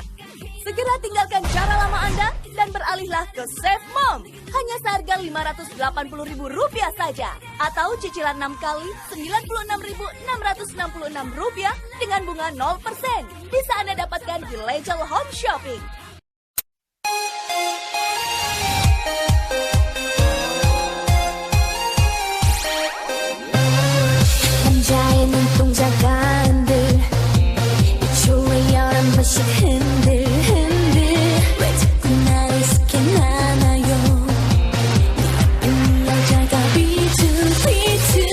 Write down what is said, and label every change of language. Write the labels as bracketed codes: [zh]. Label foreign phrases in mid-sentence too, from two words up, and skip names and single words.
[id] Segera tinggalkan cara lama Anda dan beralihlah ke Chef Mom. Hanya seharga Rp580.000 saja. Atau cicilan 6 kali Rp96.666 dengan bunga 0%. Bisa Anda dapatkan di Legel Home Shopping. [ko] 남자의 눈동자가 흔들 좋아요 한 번씩 흔들 흔들 왜 자꾸 나를 스캔하나요 네 여자가 비틀비틀